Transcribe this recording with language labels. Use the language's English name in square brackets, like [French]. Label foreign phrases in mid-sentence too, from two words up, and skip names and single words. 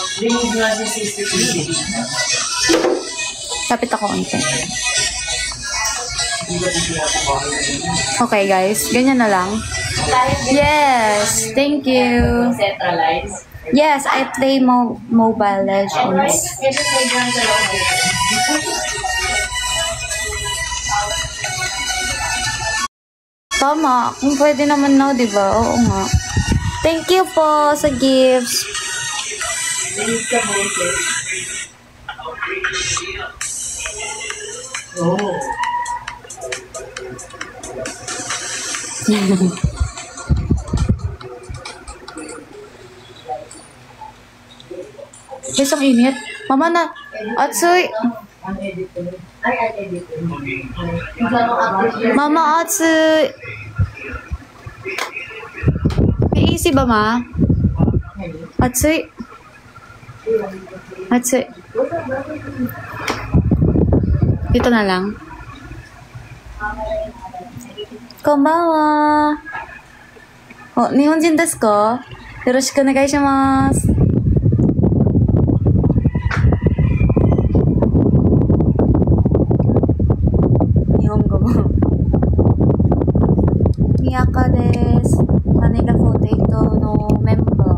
[Filipino] Rinig nga sa CCTV. Kapit ako konti. Okay guys, ganyan na lang. [English] Yes, thank you. Centralized. Yes, I play Mobile Legends. [Filipino] Pwede may dyan sa loob dito. Tama, kung pwede naman na, di ba? Oo nga. [English] Thank you [Filipino] po sa gifts. Rinig ka boses. Oh. Guys, ang init. Mama na. [Japanese] 暑い. [Filipino] Ang editor. Ay, ang editor. Magkano active? Mama, Atsuy. May AC ba, ma? [Japanese] 暑い。暑い. [Filipino] Dito na lang. [Japanese] こんばんは. Oh, 日本人ですか? よろしくお願いします. 日本語も. Miyaka desu. Manila Potato no member.